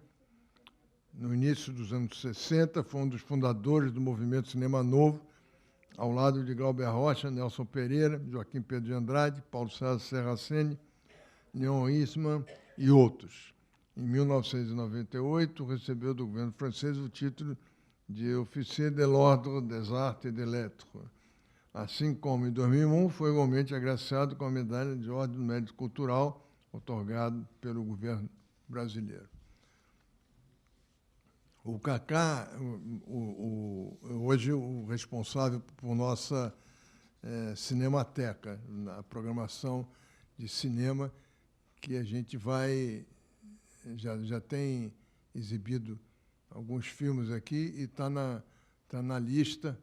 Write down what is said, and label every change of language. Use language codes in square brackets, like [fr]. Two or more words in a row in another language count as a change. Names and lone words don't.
[pt] No início dos anos 60, foi um dos fundadores do movimento Cinema Novo, ao lado de Glauber Rocha, Nelson Pereira, Joaquim Pedro de Andrade, Paulo César Serraceni, Leon Eastman e outros. Em 1998, recebeu do governo francês o título de Officier de l'Ordre des Arts et des Lettres. Assim como em 2001, foi igualmente agraciado com a medalha de Ordem do Mérito Cultural, outorgado pelo governo brasileiro. O Cacá, hoje o responsável por nossa cinemateca, na programação de cinema, que a gente vai, já tem exibido alguns filmes aqui e está na lista.